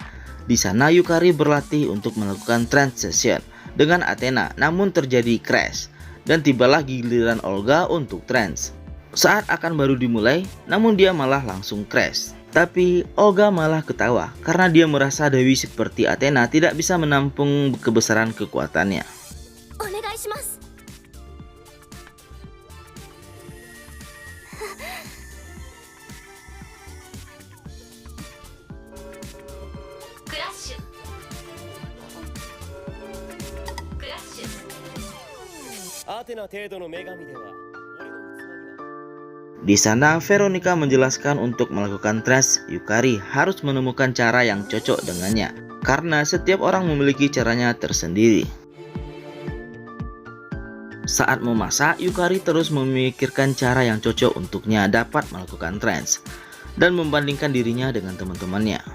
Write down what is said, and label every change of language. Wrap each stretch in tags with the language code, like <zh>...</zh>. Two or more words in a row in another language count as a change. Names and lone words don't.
<id>Di sana Yukari berlatih untuk melakukan transition dengan Athena, namun terjadi crash dan tibalah giliran Olga untuk trans. Saat akan baru dimulai, namun dia malah langsung crash. Tapi Olga malah ketawa karena dia merasa dewi seperti Athena tidak bisa menampung kebesaran kekuatannya.</id> <ja>お願いします。クラッシュ。クラッシュ。アテナ程度の女神では俺の器には</ja> <id>Di sana Veronica menjelaskan untuk melakukan trans, Yukari harus menemukan cara yang cocok dengannya karena setiap orang memiliki caranya tersendiri. Saat memasak, Yukari terus memikirkan cara yang cocok untuknya dapat melakukan trans dan membandingkan dirinya dengan teman-temannya.</id>